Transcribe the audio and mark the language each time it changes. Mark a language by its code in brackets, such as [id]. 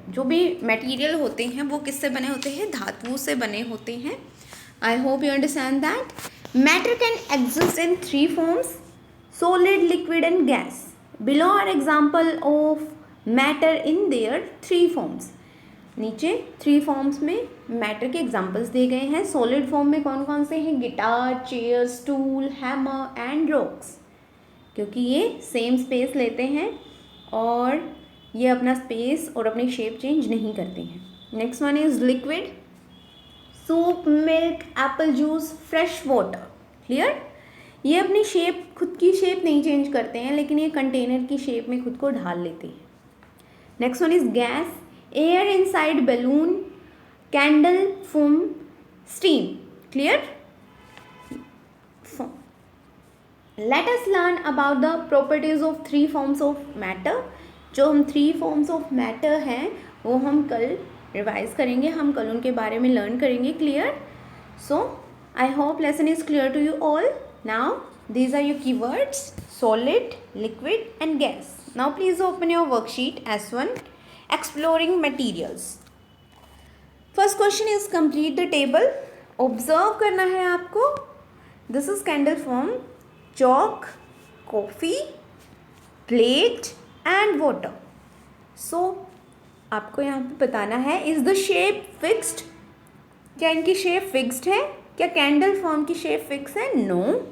[hi] जो भी material होते हैं वो किससे बने होते हैं? धातुओं से बने होते हैं. [en] I hope you understand that. Matter can exist in three forms: solid, liquid and gas. Below are example of matter in their three forms. [hi] नीचे थ्री फॉर्म्स में मैटर के एग्जाम्पल्स दिए गए हैं. सॉलिड फॉर्म में कौन कौन से हैं? Guitar, chair, stool, hammer and rocks. क्योंकि ये सेम स्पेस लेते हैं और ये अपना स्पेस और अपनी शेप चेंज नहीं करते हैं. [en] Next one is liquid. Soup, milk, apple juice, fresh water. Clear? [hi] ये अपनी शेप, खुद की शेप नहीं चेंज करते हैं, लेकिन ये कंटेनर की शेप में खुद को ढाल लेते हैं. [en] Next one is gas. Air inside balloon, candle, foam, steam. Clear? Let us learn about the properties of three forms of matter. [hi] जो हम थ्री फॉर्म्स ऑफ मैटर हैं वो हम कल रिवाइज करेंगे, हम कल उनके बारे में लर्न करेंगे. [en] Clear? So I hope lesson is clear to you all. Now these are your keywords: solid, liquid and gas. Now please open your worksheet S1, exploring materials. First question is complete the table. [hi] Observe करना है आपको. [en] This is candle form, chalk, coffee, plate and water. [hi] सो आपको यहाँ पे बताना है, [en] Is the shape fixed. [hi] क्या इनकी शेप फिक्स्ड है? क्या कैंडल फॉर्म की शेप फिक्स है? नो.